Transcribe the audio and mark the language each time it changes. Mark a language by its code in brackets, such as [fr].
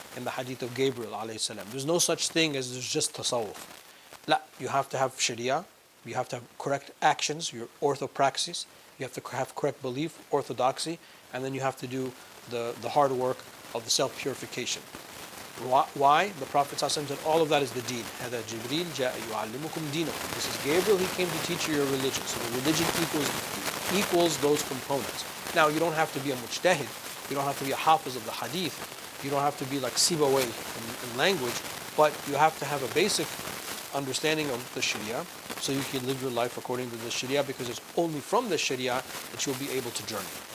[en] in the hadith of Gabriel alayhi salam. There's no such thing as there's just tasawwuf. La, you have to have sharia, you have to have correct actions, your orthopraxis, you have to have correct belief, orthodoxy, and then you have to do the hard work of the self-purification. Why? The Prophet ﷺ said all of that is the deen. [ar] هذا جبريل جاء يعلمكم دينكم. [en] This is Gabriel, he came to teach you your religion. So the religion equals those components. Now you don't have to be a mujtahid, you don't have to be a hafiz of the hadith, you don't have to be like Sibawayh in language, but you have to have a basic understanding of the Sharia so you can live your life according to the Sharia, because it's only from the Sharia that you'll be able to journey.